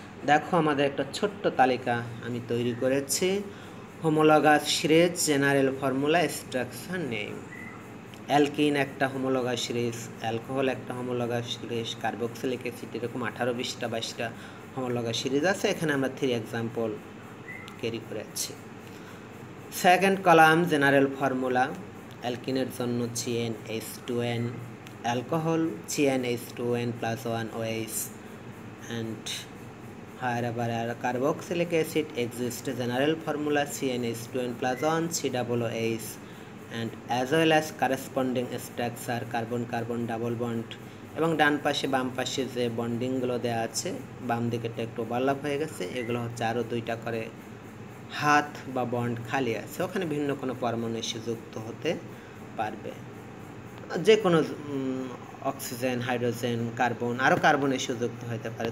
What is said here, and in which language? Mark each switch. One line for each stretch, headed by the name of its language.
Bangla: দেখো আমাদের একটা ছোট্ট তালিকা আমি তৈরি করেছি। Homologous series, general formula, structure name. Alkyne একটা হোমোলগাস সিরিজ, অ্যালকোহল একটা হোমোলগাস সিরিজ, কার্বক্সিলিক অ্যাসিড, এরকম 18, 20টা 22টা হোমোলগাস সিরিজ আছে। এখানে আমরা 3 এক্সাম্পল ক্যারি করেছি।
English: second column general formula,
Bangla: অ্যালকিনের জন্য
English: CnH2n, alcohol CnH2n plus 1 OH, and wherever carboxylic acid exists, general formula CnH2n plus 1 COOH, and as well as corresponding structure carbon carbon double bond।
Bangla: এবং ডান পাশে বাম পাশে যে বন্ডিংগুলো দেওয়া আছে, বাম দিকেরটা একটু ওভারল্যাপ হয়ে গেছে, এগুলো হচ্ছে আরও 2টা করে হাত বা বন্ড খালি আছে, ওখানে ভিন্ন কোনো পরমাণু এসে যুক্ত হতে পারবে, যে কোনো অক্সিজেন, হাইড্রোজেন, কার্বন, আরও কার্বন এসে যুক্ত হতে পারে।